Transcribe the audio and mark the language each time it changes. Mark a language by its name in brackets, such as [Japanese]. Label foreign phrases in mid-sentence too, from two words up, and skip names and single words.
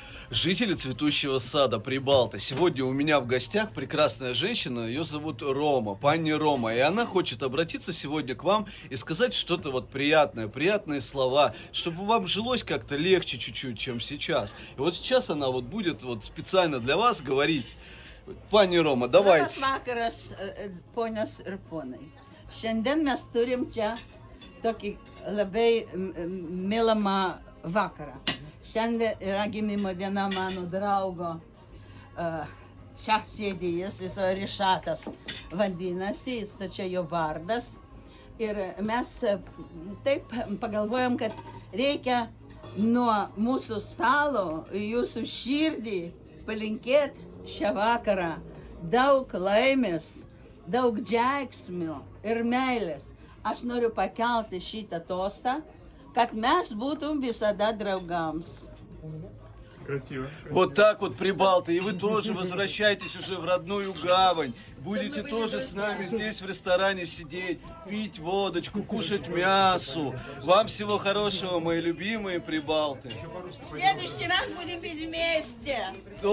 [Russian] Жители цветущего сада Прибалты. Сегодня у меня в гостях прекрасная женщина, ее зовут Рома, пани Рома. И она хочет обратиться сегодня к вам и сказать что-то вот приятное, приятные слова, чтобы вам жилось как-то легче чуть-чуть, чем сейчас. И вот сейчас она вот будет вот специально для вас говорить. Пани Рома, давайте. [Lithuanian] Labas vakaras, ponios ir ponai. Šiandien mes turim čia tokį labai mylimą vakarą. Šiandien yra gimimo diena mano draugo. Čia sėdi jis Rišatas vadinasi, jis čia jo vardas. Ir mes taip pagalvojom, kad reikia nuo mūsų stalo jūsų širdį palinkėti šią vakarą daug laimės, daug džiaugsmio ir meilės. Aš noriu pakelti šitą tostą, kad mes būtum visada draugams. [Russian] Красиво. Вот так вот, Прибалты, и вы тоже возвращайтесь уже в родную гавань. Будете тоже с нами здесь в ресторане сидеть, пить водочку, кушать мясо. Вам всего хорошего, мои любимые Прибалты. В следующий раз будем пить вместе.